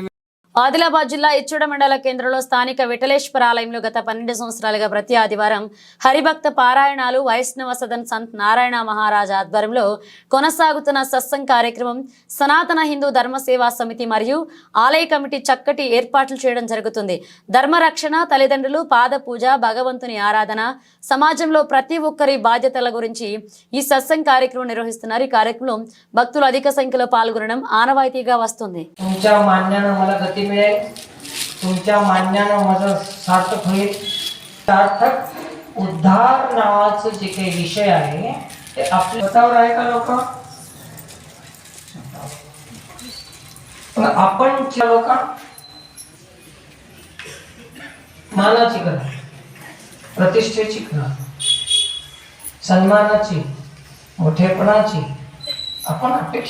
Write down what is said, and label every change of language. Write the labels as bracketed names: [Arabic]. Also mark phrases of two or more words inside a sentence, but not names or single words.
[Telugu] ఆదిలాబాద్ జిల్లా ఇచ్చుడ మండల కేంద్రంలో స్థానిక విఠలేశ్వర ఆలయంలో గత 12 సంవత్సరాలుగా ప్రతి ఆదివారం హరిభక్త పారాయణాలు వైష్ణవ సదన్ సంత్ నారాయణ మహారాజ్ ఆధ్వర్యంలో కొనసాగుతున్న సత్సంగ్ కార్యక్రమం సనాతన హిందూ ధర్మ సేవా సమితి మరియు ఆలయ కమిటీ చక్కటి ఏర్పాట్లు చేయడం జరుగుతుంది. ధర్మరక్షణ, తల్లిదండ్రులు, పాద పూజ, భగవంతుని ఆరాధన, సమాజంలో ప్రతి ఒక్కరి బాధ్యతల గురించి ఈ సత్సంగ్ కార్యక్రమం నిర్వహిస్తున్నారు. ఈ కార్యక్రమంలో భక్తులు అధిక సంఖ్యలో పాల్గొనడం ఆనవాయితీగా వస్తుంది. [Marathi] मिळेल, तुमच्या मान्यानं माझं सार्थक होईल. सार्थक उद्धार नावाचं जे काही विषय आहे ते आपल्या स्वतःवर आहे का लोक? आपण लोक मानाची करा, प्रतिष्ठेची करा, सन्मानाची, मोठेपणाची आपण अपेक्षा.